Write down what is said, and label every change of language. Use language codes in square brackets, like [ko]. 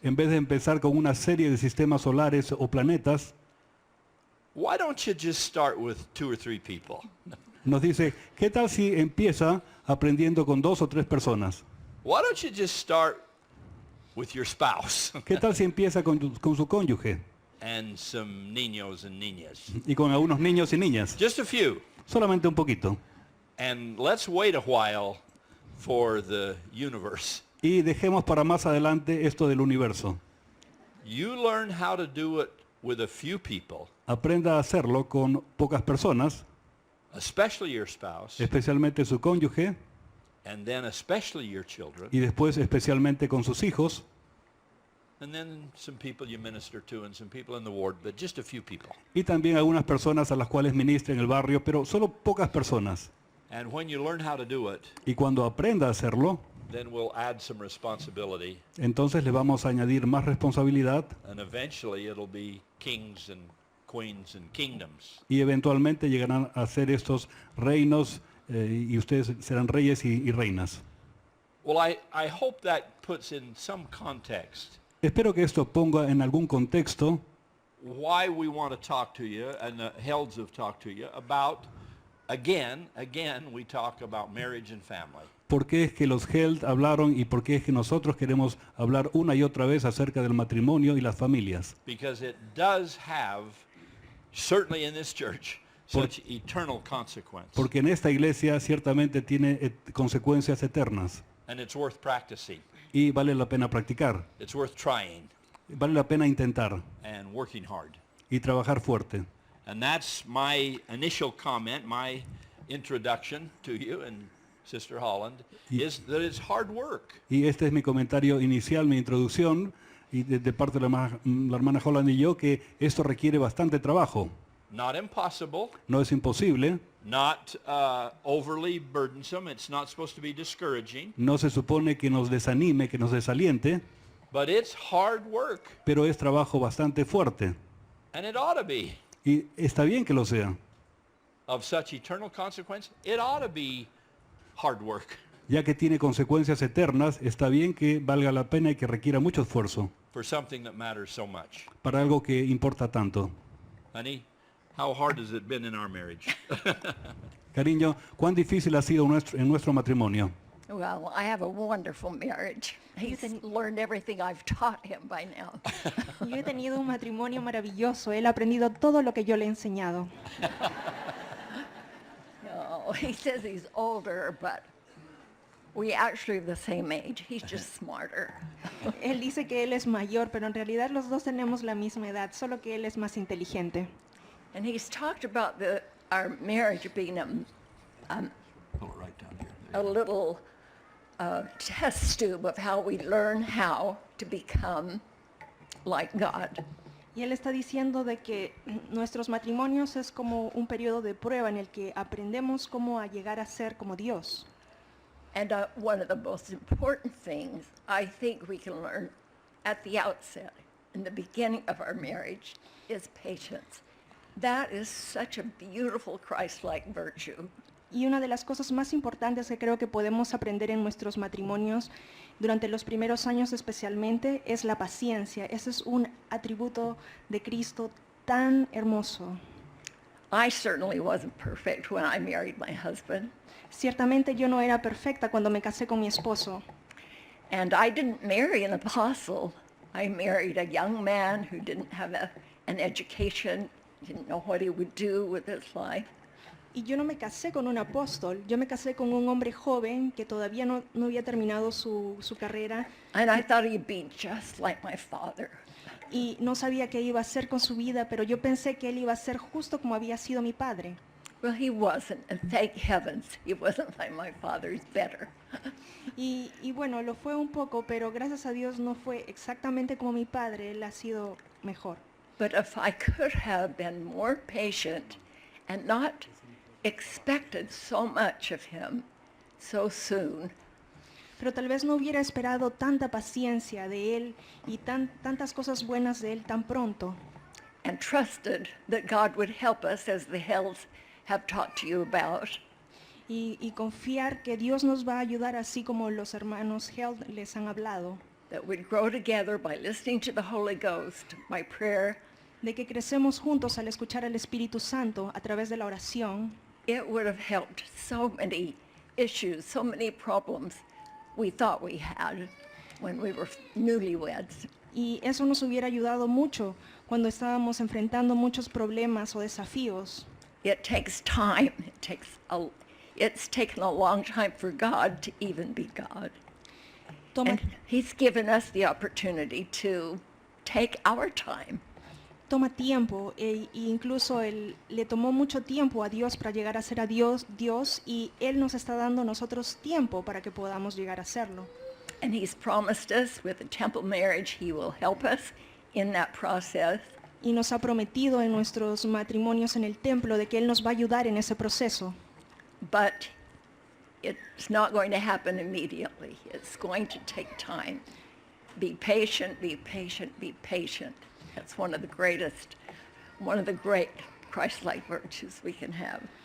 [es] en vez de empezar con una serie de sistemas solares o planetas, [en] why don't you just start with 2 or 3 people? [es] nos dice, ¿qué tal si empieza aprendiendo con 2 o 3 personas? [en] Why don't you just start with your spouse [es] ¿Qué tal si empieza con su cónyuge [en] and some [es] niños [en] and [es] niñas? y con algunos niños y niñas? [en] Just a few. [es] Solamente un poquito. [en] And let's wait a while for the universe. [es] Y dejemos para más adelante esto del universo. [en] You learn how to do it with a few people, [es] Aprenda a hacerlo con pocas personas, [en] especially your spouse, [es] especialmente su cónyuge, [en] and then especially your children, [es] y después especialmente con sus hijos, [en] and then some people you minister to and some people in the ward, but just a few people. [es] y también algunas personas a las cuales ministra en el barrio, pero solo pocas personas. [en] And when you learn how to do it, [es] Y cuando aprenda a hacerlo, [en] then we'll add some responsibility, [es] entonces le vamos a añadir más responsabilidad [en] and eventually it'll be kings and queens and kingdoms. [es] y eventualmente llegarán a ser estos reinos y ustedes serán reyes y reinas. [en] Well, I hope that puts in some context [es] Espero que esto ponga en algún contexto [en] why we want to talk to you, and the Helds have talked to you about, again, we talk about marriage and family. [es] ¿Por qué es que los Held hablaron y por qué es que nosotros queremos hablar una y otra vez acerca del matrimonio y las familias? [en] Because it does have, certainly in this church, such eternal consequence. [es] Porque en esta iglesia ciertamente tiene consecuencias eternas [en] And it's worth practicing. [es] y vale la pena practicar, [en] It's worth trying [es] vale la pena intentar [en] and working hard. [es] y trabajar fuerte. [en] And that's my initial comment, my introduction to you and Sister Holland, is that it's hard work. [es] Y este es mi comentario inicial, mi introducción, y de parte de la hermana Holland y yo, que esto requiere bastante trabajo. [en] Not impossible, [es] No es imposible, [en] not overly burdensome. It's not supposed to be discouraging, [es] no se supone que nos desanime, que nos desaliente, [en] but it's hard work, [es] pero es trabajo bastante fuerte. [en] and it ought to be. [es] Y está bien que lo sea, [en] Of such eternal consequence, it ought to be hard work [es] ya que tiene consecuencias eternas, está bien que valga la pena y que requiera mucho esfuerzo [en] for something that matters so much. [es] para algo que importa tanto. [en] Honey, how hard has it been in our marriage? [es] Cariño, ¿cuán difícil ha sido en nuestro matrimonio? [en] Well, I have a wonderful marriage. He's learned everything I've taught him by now. [es] Yo he tenido un matrimonio maravilloso. Él ha aprendido todo lo que yo le he enseñado. [en] No, he says he's older, but we actually are the same age. He's just smarter. [es] Él dice que él es mayor, pero en realidad los dos tenemos la misma edad, solo que él es más inteligente. [en] And he's talked about our marriage being Pull it right down here. a little test tube of how we learn how to become like God. [es] Y él está diciendo de que nuestros matrimonios es como un periodo de prueba en el que aprendemos cómo a llegar a ser como Dios. [en] And one of the most important things I think we can learn at the outset, in the beginning of our marriage, is patience. That is such a beautiful Christ-like virtue. [es] Y una de las cosas más importantes que creo que podemos aprender en nuestros matrimonios, durante los primeros años especialmente, es la paciencia. Ese es un atributo de Cristo tan hermoso. [en] I certainly wasn't perfect when I married my husband. [es] Ciertamente yo no era perfecta cuando me casé con mi esposo. [en] And I didn't marry an apostle. I married a young man who didn't have an education, didn't know what he would do with his life. [es] Y yo no me casé con un apóstol, yo me casé con un hombre joven que todavía no había terminado su carrera [en] And I thought he'd be just like my father. [es] y no sabía qué iba a hacer con su vida, pero yo pensé que él iba a ser justo como había sido mi padre. [en] Well, he wasn't, and thank heavens he wasn't like my father. He's better. [es] Y bueno, lo fue un poco, pero gracias a Dios no fue exactamente como mi padre, él ha sido mejor. [en] But if I could have been more patient and not expected so much of him so soon, [es] Pero tal vez no hubiera esperado tanta paciencia de él y tantas cosas buenas de él tan pronto. [en] and trusted that God would help us, as the Hells have talked to you about, [es] Y confiar que Dios nos va a ayudar así como los hermanos Held les han hablado. [en] that we'd grow together by listening to the Holy Ghost, by prayer. [es] De que crecemos juntos al escuchar al Espíritu Santo a través de la oración. [en] It would have helped so many issues, so many problems we thought we had when we were newlyweds. [es] Y eso nos hubiera ayudado mucho cuando estábamos enfrentando muchos problemas o desafíos. [en] It takes time. It's taken a long time for God to even be God. [es] Toma, [en] And he's given us the opportunity to take our time. [es] toma tiempo e incluso le tomó mucho tiempo a Dios para llegar a ser a Dios y Él nos está dando a nosotros tiempo para que podamos llegar a hacerlo. [en] And he's promised us with the temple marriage, he will help us in that process. [es] Y nos ha prometido en nuestros matrimonios en el templo de que Él nos va a ayudar en ese proceso. [en] But it's not going to happen immediately. It's going to take time. Be patient, be patient, be patient. That's one of the great Christ-like virtues we can have.